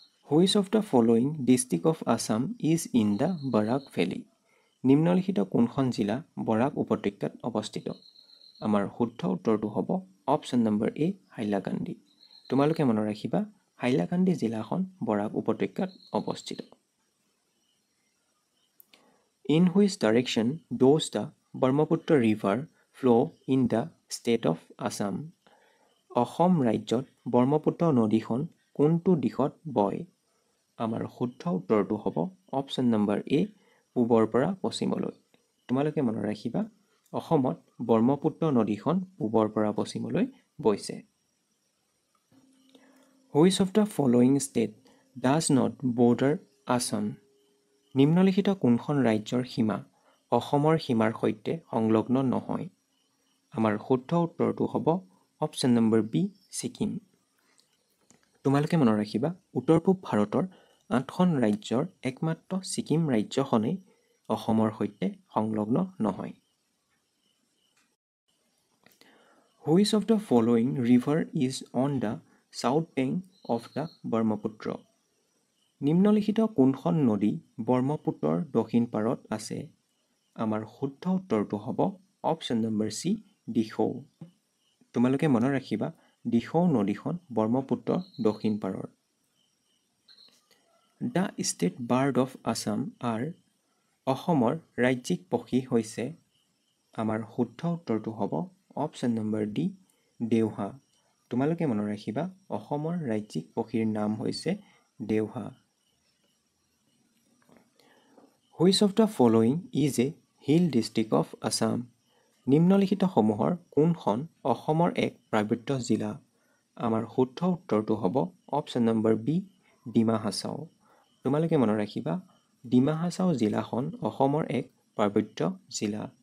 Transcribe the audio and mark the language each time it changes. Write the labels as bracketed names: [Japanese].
[English] Which of the following district of Assam is in the Barak valley? [Assamese] নিম্নলিখিত কোনখন জিলা বৰাক উপত্যকাত অৱস্থিত? আমাৰ শুদ্ধ উত্তৰটো হ'ব অপশ্যন নম্বৰ এ হাইলাকান্দি। তোমালোকে মনত ৰাখিবা হাইলাকান্দি জিলাখন বৰাক উপত্যকাত অৱস্থিত। [English] In which direction does the Brahmaputra River flow in the state of Assam? [Assamese] Assam ৰাজ্যত ব্ৰহ্মপুত্ৰ নদীখন কোনটো দিশত বয়? আমাৰ শুদ্ধ উত্তৰটো হ'ব অপশ্যন নম্বৰ এ পূবৰ পৰা পশ্চিমলৈ। তোমালোকে মনত ৰাখিবা অসমত ব্ৰহ্মপুত্ৰ নদীখন পূবৰ পৰা পশ্চিমলৈ বৈছে। [English] Which of the following state does not border Assam? [Assamese] নিম্নলিখিত কোনখন ৰাজ্যৰ সীমা অসমৰ সীমাৰ সৈতে সংলগ্ন নহয়? আমাৰ শুদ্ধ উত্তৰটো হ'ব অপশ্যন নম্বৰ বি ছিকিম। তোমালোকে মনত ৰাখিবা উত্তৰ পূব ভাৰতৰ 8খন ৰাজ্যৰ একমাত্ৰ ছিকিম ৰাজ্যখনেই অসমৰ সৈতে সংলগ্ন নহয়। [English] Which of the following river is on the south bank of the Brahmaputra? [Assamese] নিম্নলিখিত কোনখন নদী ব্ৰহ্মপুত্ৰৰ দক্ষিণ পাৰত আছে? আমাৰ শুদ্ধ উত্তৰটো হ'ব অপশ্যন নম্বৰ চি দিখৌ। তোমালোকে মনত ৰাখিবা দিখৌ নদীখন ব্ৰহ্মপুত্ৰৰ দক্ষিণ পাৰৰ। [English] the state bird of Assam are [Assamese] অসমৰ ৰাজ্যিক পক্ষী হৈছে? আমাৰ শুদ্ধ উত্তৰটো হ'ব অপশ্যন নম্বৰ ডি দেওহা। তোমালোকে মনত ৰাখিবা অসমৰ ৰাজ্যিক পক্ষীৰ নাম হৈছে দেওহা। [English] Which of the following is a hill district of Assam? [Assamese] নিম্নলিখিতসমূহৰ কোনখন অসমৰ এক পাৰ্বত্য জিলা? আমাৰ শুদ্ধ উত্তৰটো হ'ব option number B Dima Hasao. তোমালোকে মনত ৰাখিবা ডিমা হাছাও জিলাখন অসমৰ এক পাৰ্বত্য জিলা।